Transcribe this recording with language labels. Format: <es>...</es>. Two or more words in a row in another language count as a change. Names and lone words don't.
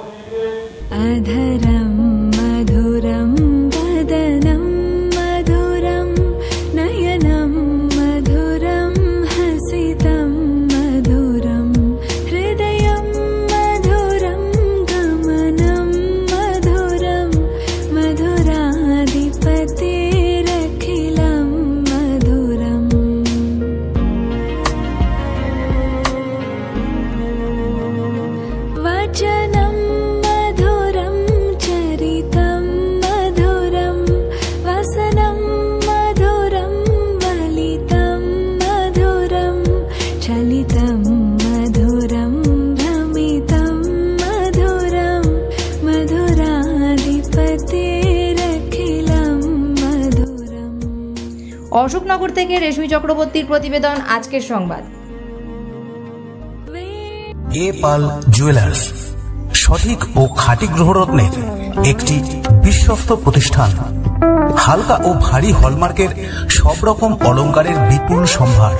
<sa>আধরম মধুরম বদনম মধুরম নয়নম মধুরম হসিতম মধুরম হৃদয়ম মধুরম গমনম মধুরম মধুরাধিপতি वचनं मधुरं चरितं मधुरं वसनं मधुरं वलितं मधुरं चलितं मधुरं भ्रमितं मधुरं मधुराधिपतिरखिलं मधुरं।</sa> <bn>অশোকনগর থেকে রেশমি চক্রবর্তীর প্রতিবেদন, আজকের সংবাদ। এ পাল জুয়েলার্স, সঠিক ও খাঁটি গ্রহরত্নের একটি বিশ্বস্ত প্রতিষ্ঠান। হালকা ও ভারী হলমার্কের সব রকম অলংকারের বিপুল সম্ভার।</bn>